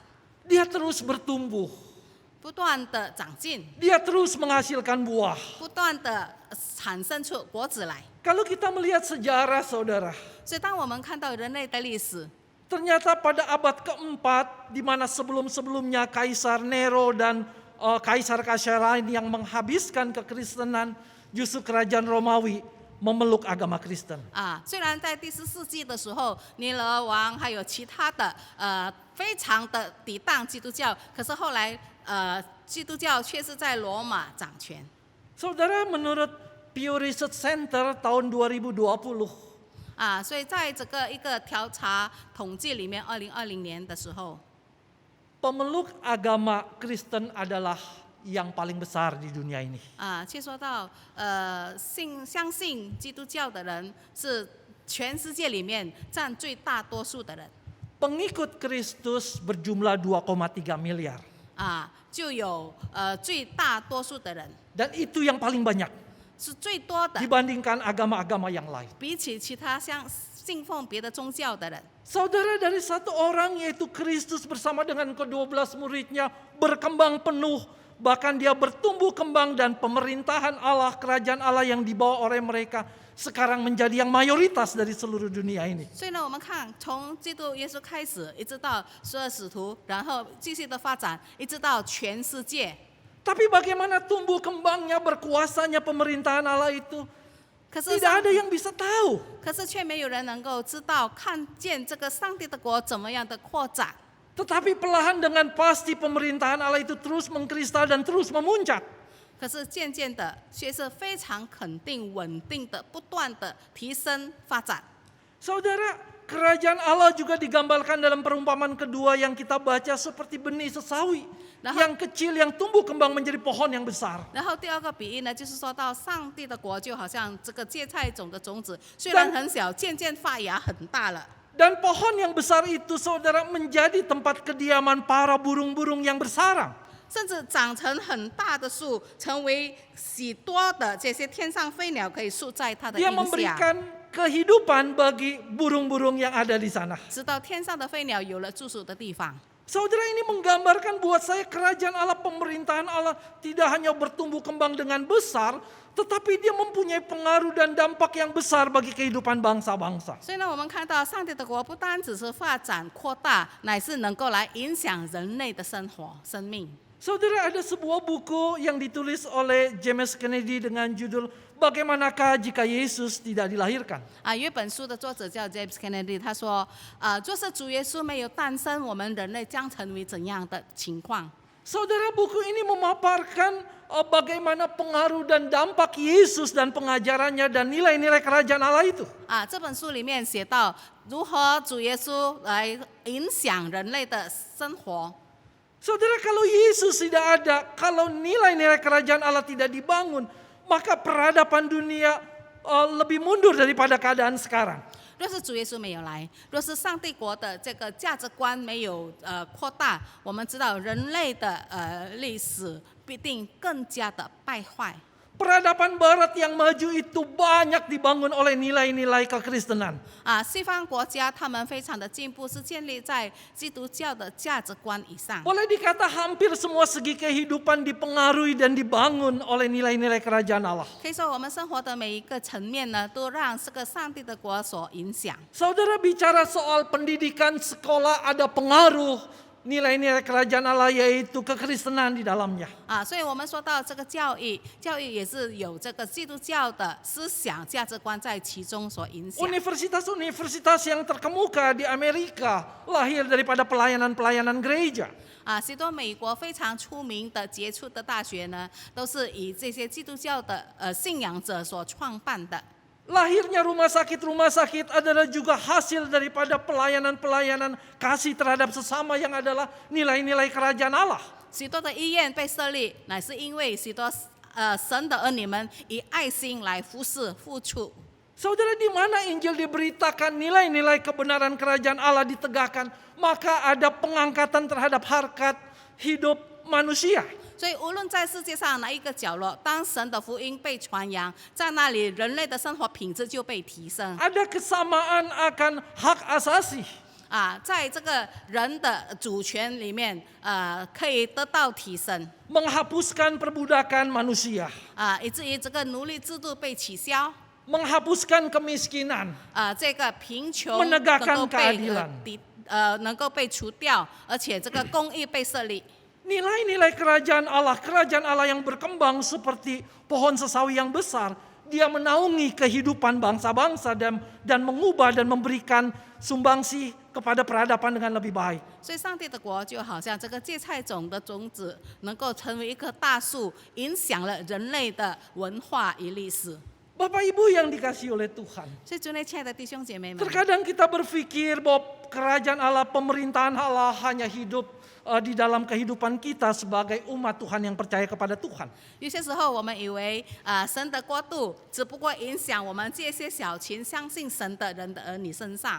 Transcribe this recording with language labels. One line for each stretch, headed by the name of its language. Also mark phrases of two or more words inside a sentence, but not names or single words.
Indonesian: Dia terus bertumbuh,
Chinese: 不断的长进，
Indonesian: dia terus menghasilkan buah.
Chinese: 不断的产生出果子来。
Indonesian: Kalau kita melihat sejarah, saudara,
Chinese: 所以当我们看到人类的历史，
Indonesian: ternyata pada abad keempat, di mana sebelum-sebelumnya Kaisar Nero dan kaisar-kaisar lain yang menghabiskan kekristenan, justru kerajaan Romawi memeluk agama Kristen.
Chinese: 虽然在第14世纪的时候，尼罗王还有其他的非常的抵挡基督教，可是后来基督教却是在罗马掌权。
Indonesian: Saudara, menurut Pew Research Center tahun 2020,
Chinese: 所以在这个一个调查统计里面，2020年的时候，
Indonesian: pemeluk agama Kristen adalah yang paling besar di dunia ini.
Chinese: 却说到相信基督教的人是全世界里面占最大多数的人。
Indonesian: Pengikut Kristus berjumlah 2,3 miliar.
Chinese: 就有最大多数的人，
Indonesian: Dan itu yang paling banyak
Chinese: 是最多的，
Indonesian: dibandingkan agama-agama yang lain.
Chinese: 比起其他信奉别的宗教的人。
Indonesian: Saudara, dari satu orang yaitu Kristus bersama dengan ke-12 muridnya berkembang penuh. Bahkan dia bertumbuh kembang dan pemerintahan Allah, kerajaan Allah yang dibawa oleh mereka sekarang menjadi yang mayoritas dari seluruh dunia ini.
Chinese: 所以呢，我们看从基督耶稣开始，一直到12使徒，然后继续的发展，一直到全世界。
Indonesian: Tapi bagaimana tumbuh kembangnya, berkuasanya pemerintahan Allah itu?
Chinese: 可是
Indonesian: Tidak ada yang bisa tahu.
Chinese: 可是却没有人能够知道、看见这个上帝的国怎么样的扩展。
Indonesian: Tetapi perlahan dengan pasti pemerintahan Allah itu terus mengkristal dan terus memuncak.
Chinese: 可是渐渐的，却是非常肯定、稳定的，不断的提升发展。
Indonesian: Saudara, kerajaan Allah juga digambarkan dalam perumpamaan kedua yang kita baca seperti benih sesawi. Yang kecil yang tumbuh kembang menjadi pohon yang besar.
Chinese: 然后第二个比喻呢，就是说到上帝的国就好像这个芥菜种的种子，虽然很小，渐渐发芽很大了。
Indonesian: Dan pohon yang besar itu, saudara, menjadi tempat kediaman para burung-burung yang bersarang.
Chinese: 甚至长成很大的树，成为许多的这些天上飞鸟可以住在它的
Indonesian: Dia
Chinese: 荫下，
Indonesian: memberikan kehidupan bagi burung-burung yang ada di sana.
Chinese: 直到天上的飞鸟有了住宿的地方。
Indonesian: Saudara, ini menggambarkan buat saya kerajaan Allah, pemerintahan Allah tidak hanya bertumbuh kembang dengan besar, tetapi dia mempunyai pengaruh dan dampak yang besar bagi kehidupan bangsa-bangsa.
Chinese: 所以呢，我们看到上帝的国不单只是发展扩大，乃是能够来影响人类的生活、生命。
Indonesian: Saudara, ada sebuah buku yang ditulis oleh James Kennedy dengan judul Bagaimanakah Jika Yesus Tidak Dilahirkan?
Chinese: 有一本书的作者叫 James Kennedy， 他说，若是主耶稣没有诞生，我们人类将成为怎样的情况？
Indonesian: Saudara, buku ini memaparkan bagaimana pengaruh dan dampak Yesus dan pengajarannya dan nilai-nilai kerajaan Allah itu.
Chinese: 这本书里面写到如何主耶稣来影响人类的生活。
Indonesian: Saudara, kalau Yesus tidak ada, kalau nilai-nilai kerajaan Allah tidak dibangun, maka peradaban dunia lebih mundur daripada keadaan sekarang.
Chinese: 若是主耶稣没有来，若是上帝国的这个价值观没有扩大，我们知道人类的历史必定更加的败坏。
Indonesian: Peradaban Barat yang maju itu banyak dibangun oleh nilai-nilai kekristenan.
Chinese: 西方国家他们非常的进步，是建立在基督教的价值观以上。
Indonesian: Boleh dikata hampir semua segi kehidupan dipengaruhi dan dibangun oleh nilai-nilai kerajaan Allah.
Chinese: 可以说，我们生活的每一个层面呢，都让这个上帝的国所影响。
Indonesian: Saudara bicara soal pendidikan sekolah, ada pengaruh nilai-nilai kerajaan Allah yaitu kekristenan di dalamnya.
Chinese: 所以我们说到这个教育，教育也是有这个基督教的思想价值观在其中所影响。
Indonesian: Universitas-universitas yang terkemuka di Amerika lahir daripada pelayanan-pelayanan gereja.
Chinese: 许多美国非常出名的杰出的大学呢，都是以这些基督教的信仰者所创办的。
Indonesian: Lahirnya rumah sakit adalah juga hasil daripada pelayanan-pelayanan kasih terhadap sesama yang adalah nilai-nilai kerajaan Allah.
Chinese: 许多的医院被设立，乃是因为许多神的儿女们以爱心来服侍、付出。
Indonesian: Saudara, di mana Injil diberitakan nilai-nilai kebenaran kerajaan Allah ditegakkan, maka ada pengangkatan terhadap harkat hidup manusia.
Chinese: 所以，无论在世界上哪一个角落，当神的福音被传扬，在那里人类的生活品质就被提升。
Indonesian: Ada kesamaan akan hak asasi.
Chinese: 在这个人的主权里面，可以得到提升。
Indonesian: Menghapuskan perbudakan manusia.
Chinese: 以至于这个奴隶制度被取消。
Indonesian: Menghapuskan kemiskinan.
Chinese: 这个贫穷
Indonesian: Menegakkan keadilan.
Chinese: 能够被除掉，而且这个公义被设立。
Indonesian: Nilai-nilai kerajaan Allah yang berkembang seperti pohon sesawi yang besar, dia menaungi kehidupan bangsa-bangsa dan mengubah dan memberikan sumbangsi kepada peradaban dengan lebih baik.
Chinese: 所以，上帝的国就好像这个芥菜种的种子，能够成为一棵大树，影响了人类的文化与历史。
Indonesian: Bapak Ibu yang dikasihi oleh Tuhan,
Chinese: 所以，主内亲爱的弟兄姐妹们，
Indonesian: terkadang kita berpikir bahwa kerajaan Allah, pemerintahan Allah hanya hidup di dalam kehidupan kita sebagai umat Tuhan yang percaya kepada Tuhan.
Chinese: 有些时候我们以为神的国度只不过影响我们这些小群相信神的人的儿女身上。